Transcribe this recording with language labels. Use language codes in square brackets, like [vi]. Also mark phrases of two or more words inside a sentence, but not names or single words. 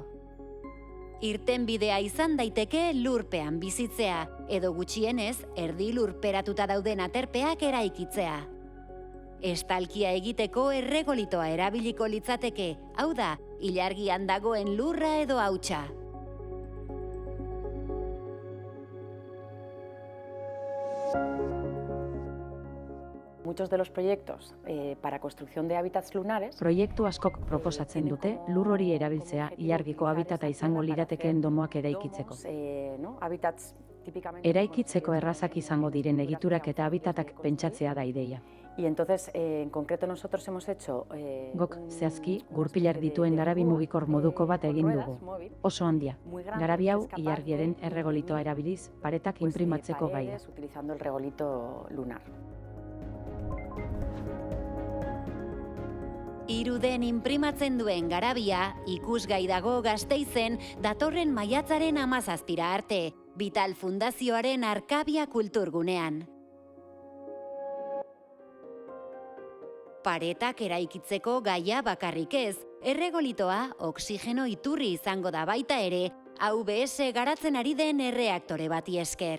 [eu] Irtenbidea izan daiteke lurpean bizitzea, edo gutxienez erdi lurperatuta dauden aterpeak eraikitzea. Estalkia egiteko erregolitoa erabiliko litzateke, hau da, ilargian dagoen lurra edo hautsa. [es] Muchos de los proyectos para construcción de hábitats lunares. [eu] Proiektu askok proposatzen dute lur hori erabiltzea ilargiko habitata izango liratekeen domoak eraikitzeko. Eraikitzeko errazak izango diren egiturak eta habitatak pentsatzea da ideia. [es] Y entonces, en concreto, nosotros hemos hecho... [eu] Gok, zehazki, gurpilak dituen garabi mugikor moduko bat egin dugu. Oso handia. Garabi hau ilargiaren erregolitoa erabiliz, paretak inprimatzeko gaia. [es] Utilizando el regolito lunar. [eu] Iruden inprimatzen duen garabia, ikusgai dago Gasteizen datorren maiatzaren 17 arte, Vital Fundazioaren Arkabia kulturgunean. Paretak eraikitzeko gaia bakarrik ez, erregolitoa oxigeno iturri izango da baita ere, AVS garatzen ari den erreaktore bati esker.